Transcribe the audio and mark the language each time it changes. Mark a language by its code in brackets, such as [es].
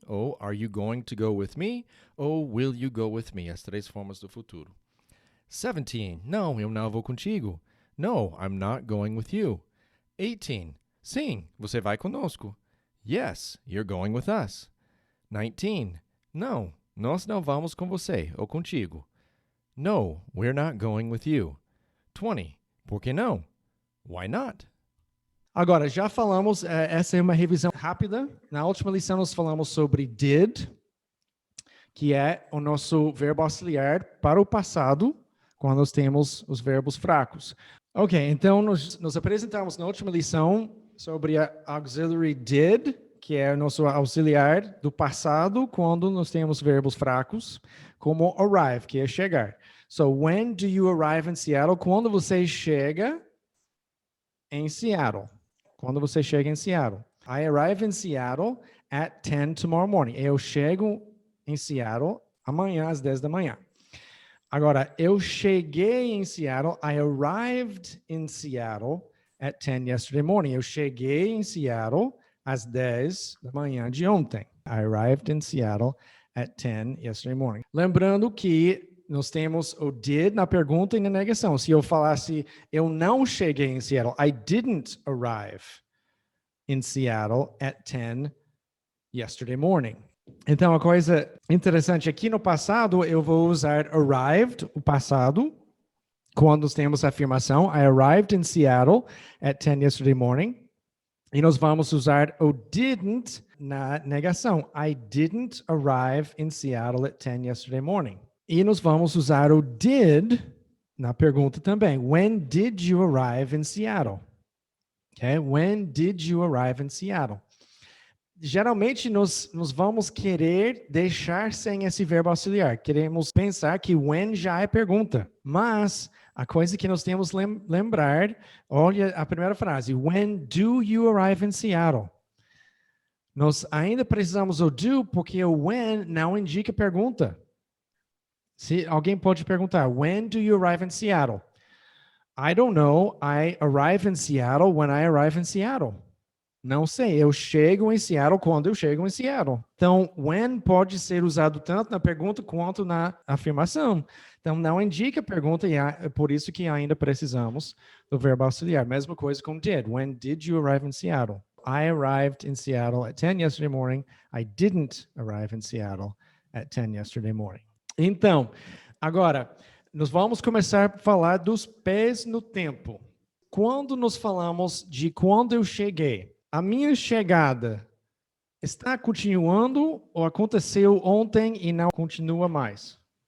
[en] Ou are you going to go with me? Ou will you go with me? [pt] As três formas do futuro. 17. Não, eu não vou contigo. [en] No, I'm not going with you. [pt] 18. Sim, você vai conosco. [en] Yes, you're going with us. 19. [pt] Não, nós não vamos com você ou contigo. [en] No, we're not going with you. [pt] 20. Por que não? [en] Why not? [pt] Agora, já falamos, essa é uma revisão rápida. Na última lição nós falamos sobre did, que é o nosso verbo auxiliar para o passado, quando nós temos os verbos fracos. Ok, então nós apresentamos na última lição sobre a auxiliary did, que é o nosso auxiliar do passado, quando nós temos verbos fracos, como arrive, que é chegar. [en] So, when do you arrive in Seattle? [pt] Quando você chega em Seattle. Quando você chega em Seattle. [en] I arrive in Seattle at 10 tomorrow morning. [pt] Eu chego em Seattle amanhã às 10 da manhã. Agora, eu cheguei em Seattle. [en] I arrived in Seattle at 10 yesterday morning. [pt] Eu cheguei em Seattle às 10 da manhã de ontem. [en] I arrived in Seattle at 10 yesterday morning. [pt] Lembrando que nós temos o did na pergunta e na negação. Se eu falasse, eu não cheguei em Seattle, [en] I didn't arrive in Seattle at 10 yesterday morning. [pt] Então, a coisa interessante aqui no passado, eu vou usar arrived, o passado, quando nós temos a afirmação, [en] I arrived in Seattle at 10 yesterday morning. [pt] E nós vamos usar o didn't na negação. [en] I didn't arrive in Seattle at 10 yesterday morning. [pt] E nós vamos usar o did na pergunta também. [en] When did you arrive in Seattle? Okay? When did you arrive in Seattle? [pt] Geralmente, nós vamos querer deixar sem esse verbo auxiliar. Queremos pensar que when já é pergunta. Mas a coisa que nós temos lembrar, olha a primeira frase. [en] When do you arrive in Seattle? [pt] Nós ainda precisamos o do porque o when não indica pergunta. Se alguém pode perguntar, [en] when do you arrive in Seattle? I don't know. I arrive in Seattle when I arrive in Seattle. [pt] Não sei. Eu chego em Seattle quando eu chego em Seattle. Então, when pode ser usado tanto na pergunta quanto na afirmação. Então, não indica pergunta e é por isso que ainda precisamos do verbo auxiliar. Mesma coisa com did. [en] When did you arrive in Seattle? I arrived in Seattle at 10 yesterday morning. I didn't arrive in Seattle at 10 yesterday morning. [pt] Então, agora, nós vamos começar a falar dos pés no tempo. Quando nós falamos de quando eu cheguei, a minha chegada está continuando ou aconteceu ontem e não continua mais?